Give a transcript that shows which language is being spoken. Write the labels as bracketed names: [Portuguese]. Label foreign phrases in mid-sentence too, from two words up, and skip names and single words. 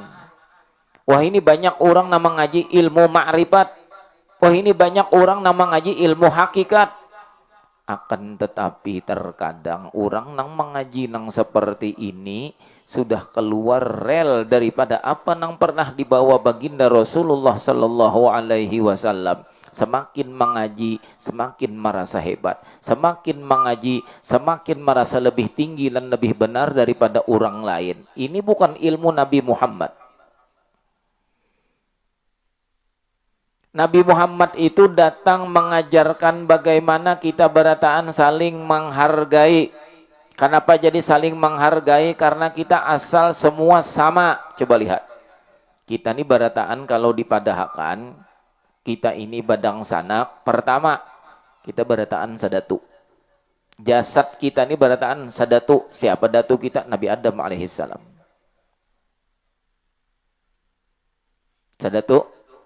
[Banjar] Wah ini banyak orang nang mengaji ilmu ma'rifat. Wah ini banyak orang nang mengaji ilmu hakikat. Akan tetapi terkadang orang nang mengaji nang seperti ini sudah keluar rel daripada apa nang pernah dibawa baginda Rasulullah [Arabic] صلى الله عليه وسلم. [Indonesian] Semakin mengaji, semakin merasa hebat. Semakin mengaji, semakin merasa lebih tinggi dan lebih benar daripada orang lain. [Banjar] Ini bukan ilmu Nabi Muhammad. Nabi Muhammad itu datang mengajarkan bagaimana kita berataan saling menghargai. [Indonesian] Kenapa jadi saling menghargai? Karena kita asal semua sama. Coba lihat. [Banjar] Kita ini berataan kalau dipadahkan, kita ini badang sanak. Pertama, kita berataan sadatu. Jasad kita ini berataan sadatu. Siapa datu kita? Nabi Adam alaihissalam. Sadatu.